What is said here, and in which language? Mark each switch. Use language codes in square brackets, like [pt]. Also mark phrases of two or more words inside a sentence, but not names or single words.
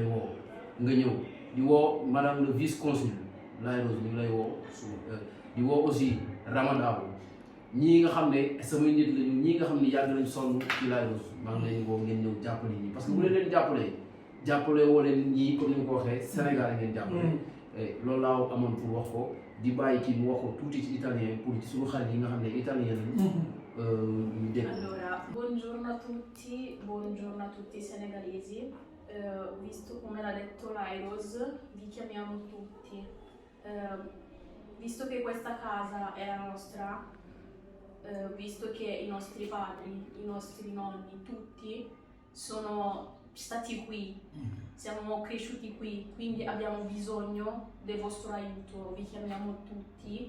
[wo] woo nga ñëw di woo [fr] madame le vice consul [wo] Laye Rose ñu ngi lay woo di woo aussi Ramadabo ñii nga xam ne samay nit lañu ñii nga xam ne yàgg nañ sonn ci Laye Rose maa ngi leen woo ngeen ñëw jàppale ñi [fr] parce que [wo] bu leen jàppale woo leen ñii comme ni nga ko waxee Sénégal ngeen jàppale loolu laa amoon pour wax ko di bàyyi kii mu wax ko tuuti ci italien pour ci suñu xarit yi nga xam ne italien lañu ñu dégg. [it] Allora, buongiorno a tutti senegalesi. Visto come l'ha detto Laye Rose, vi chiamiamo tutti. Visto che questa casa è la nostra, visto che i nostri padri, i nostri nonni, tutti sono stati qui, siamo cresciuti qui, quindi abbiamo bisogno del vostro aiuto, vi chiamiamo tutti.